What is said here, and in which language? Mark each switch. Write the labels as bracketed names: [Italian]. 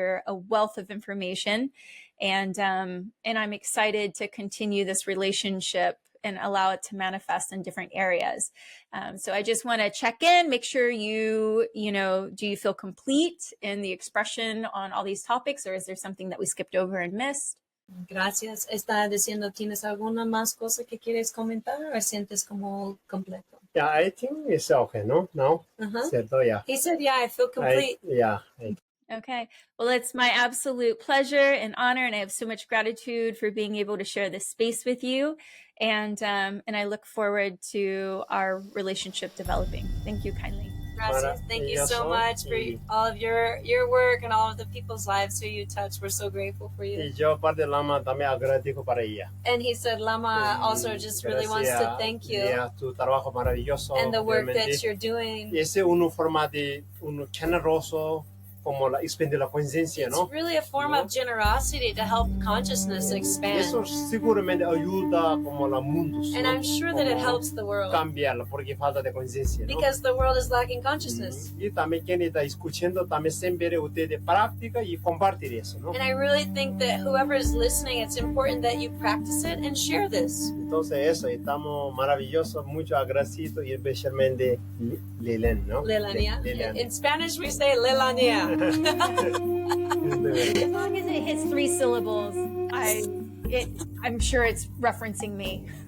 [English] You're a wealth of information, and I'm excited to continue this relationship and allow it to manifest in different areas. So I just want to check in, make sure you know, do you feel complete in the expression on all these topics, or is there something that we skipped over and missed? [Spanish] Gracias. Está diciendo, ¿tienes alguna más cosa que quieres comentar o sientes como completo? [English] Yeah, I think it's okay, no? No? [Spanish] Cierto, [English] yeah. He said, yeah, I feel complete. Okay. Well, it's my absolute pleasure and honor, and I have so much gratitude for being able to share this space with you. And I look forward to our relationship developing. Thank you kindly. [Spanish] Gracias. [English] Thank you so much for all of your work and all of the people's lives who you touch. We're so grateful for you. [Spanish] Y yo, parte de Lama, también agradezco para ella. [English] And he said Lama also just really wants to thank you. [Spanish] Tu trabajo maravilloso. [English] And the work that you're doing. [Spanish] Ese uno forma de uno generoso, como la expandir la conciencia, ¿no? [English] It's really a form of generosity to help consciousness expand. [Spanish] Eso seguramente ayuda como la mundos. [English] And I'm sure that it helps the world. [Spanish] Cambiarla porque falta de conciencia, ¿no? [English] Because the world is lacking consciousness. [Spanish] Y también quien está escuchando también siempre ustedes practica y compartir eso, ¿no? [English] And I really think that whoever is listening, it's important that you practice it and share this. [Spanish] Entonces eso, estamos maravillosos, mucho agradecidos y especialmente Lelanea, ¿no? Lelanea. [English] In Spanish we say Lelanea. As long as it hits 3 syllables, I'm sure it's referencing me.